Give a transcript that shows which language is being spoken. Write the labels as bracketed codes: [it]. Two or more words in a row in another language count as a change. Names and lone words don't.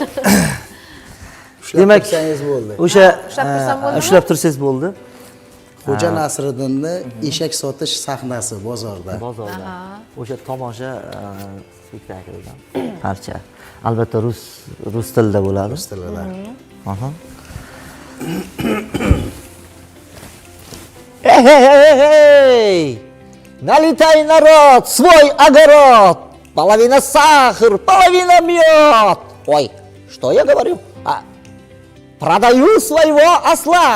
[uz] tursangiz bo'ldi. o'sha Ushlab tursam bo'ldimi? ushlab tursangiz bo'ldi. Xo'ja Nasriddinni eshak sotish sahnasi bozorda. Bozorda. O'sha tomosha spektaklidan parcha. Albatta rus tilida bo'ladi. Rus tilida. [ru] Aha. Эй! Налетай, народ, свой огород! Половина сахар, половина мед! Ой, что я говорю? Продаю своего осла!